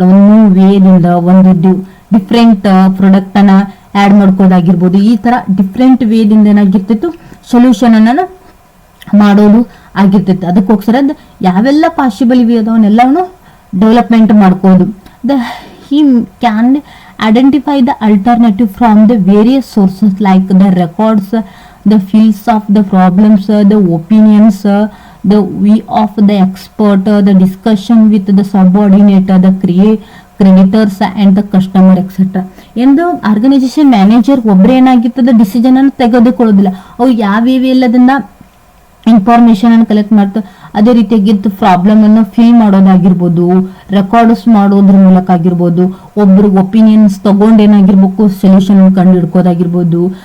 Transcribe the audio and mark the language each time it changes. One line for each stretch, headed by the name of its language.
Kannada: ಒಂದು ನ್ಯೂ ವೇದಿಂದ ಒಂದು different product ಅನ್ನ ಆಡ್ ಮಾಡ್ಕೋದಾಗಿರ್ಬೋದು. ಈ ತರ ಡಿಫ್ರೆಂಟ್ ವೇದಿಂದ ಏನಾಗಿರ್ತಿತ್ತು, ಸೊಲ್ಯೂಷನ್ ಅನ್ನ ಮಾಡೋದು ಆಗಿರ್ತೈತೆ. ಅದಕ್ಕೋಸ್ಕರ ಯಾವೆಲ್ಲ ಪಾಸಿಬಲ್ ಇವೆ ಅದವನ್ನೆಲ್ಲವನ್ನು development ಮಾಡ್ಕೋದು.
English: he can identify the alternative from the various sources like the records, the fields of the problems, the opinions, the view of the expert, the discussion with the subordinate, the creditors and the customer etcetera.
Kannada: ಎಂದು organisation manager ಒಬ್ಬರೇ ಏನಾಗಿರ್ತದೆ decision ಅನ್ನು ತೆಗೆದುಕೊಳ್ಳೋದಿಲ್ಲ. ಅವು ಯಾವ್ಯಾವ ಎಲ್ಲದನ್ನ information ಅನ್ನು collect ಮಾಡ್ತಾ ಅದೇ ರೀತಿಯಾಗಿ problem ಅನ್ನು ಫಿಲ್ ಮಾಡೋದಾಗಿರ್ಬೋದು, ರೆಕಾರ್ಡ್ಸ್ ಮಾಡೋದ್ರ ಮೂಲಕ ಆಗಿರ್ಬೋದು, ಒಬ್ರು ಒಪಿನಿಯನ್ಸ್ ತಗೊಂಡ್ ಏನಾಗಿರ್ಬೇಕು ಸೊಲ್ಯೂಷನ್ ಕಂಡು ಹಿಡ್ಕೋದಾಗಿರ್ಬೋದು.